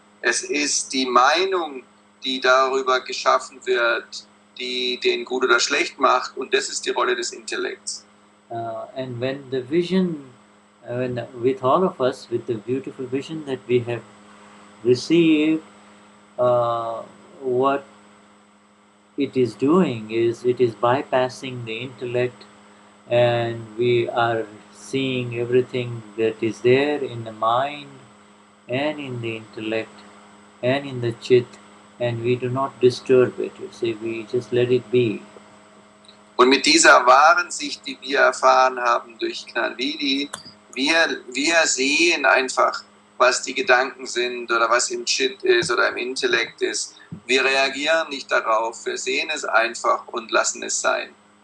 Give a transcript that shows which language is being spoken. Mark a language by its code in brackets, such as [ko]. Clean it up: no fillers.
[de] Es ist die Meinung, die darüber geschaffen wird, die den gut oder schlecht macht, und das ist die Rolle des Intellekts. [en] And when the vision, with all of us, with the beautiful vision that we have received, what it is doing is it is bypassing the intellect, and we are seeing everything that is there in the mind and in the intellect and in the chit, and we do not disturb it. You see, we just let it be. [de] Und mit dieser wahren Sicht, die wir erfahren haben durch Gnani, wir sehen einfach, was die Gedanken sind oder was im Chit ist oder im Intellekt ist. Wir reagieren nicht darauf, wir sehen es einfach und lassen es sein.